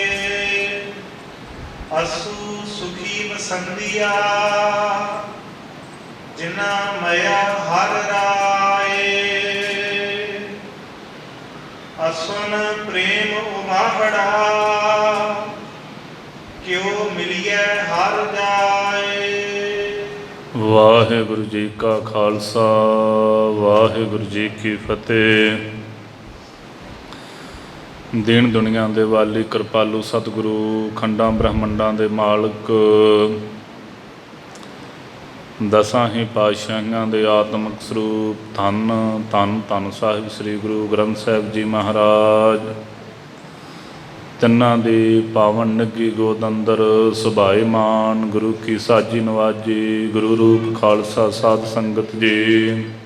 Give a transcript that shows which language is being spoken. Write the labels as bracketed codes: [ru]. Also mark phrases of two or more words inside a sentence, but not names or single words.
[pa] ਅਸੂ ਸੁਖੀ ਵਸੰਦੀਆ, ਜਿਨਾ ਮਇਆ ਹਰਿ ਰਾਇ। ਅਸਨ ਪ੍ਰੇਮ ਉਮਾਹੜਾ, ਕਿਉਂ ਮਿਲੀਐ ਹਰਿ ਜਾਇ। ਵਾਹਿਗੁਰੂ ਜੀ ਕਾ ਖਾਲਸਾ, ਵਾਹਿਗੁਰੂ ਜੀ ਕੀ ਫ਼ਤਹਿ। ਦੀਨ ਦੁਨੀਆ ਦੇ ਵਾਲੀ ਕਿਰਪਾਲੂ ਸਤਿਗੁਰੂ, ਖੰਡਾਂ ਬ੍ਰਹਮੰਡਾਂ ਦੇ ਮਾਲਕ, ਦਸਾਂ ਹੀ ਪਾਤਸ਼ਾਹੀਆਂ ਦੇ ਆਤਮਿਕ ਸਰੂਪ ਧੰਨ ਧੰਨ ਧੰਨ ਸਾਹਿਬ ਸ੍ਰੀ ਗੁਰੂ ਗ੍ਰੰਥ ਸਾਹਿਬ ਜੀ ਮਹਾਰਾਜ, ਤਿੰਨਾਂ ਦੀ ਪਾਵਨ ਨਿੱਘੀ ਗੋਦ ਅੰਦਰ ਸੁਭਾਏਮਾਨ ਗੁਰੂ ਕੀ ਸਾਜੀ ਨਵਾਜੀ ਗੁਰੂ ਰੂਪ ਖਾਲਸਾ ਸਾਧ ਸੰਗਤ ਜੀ।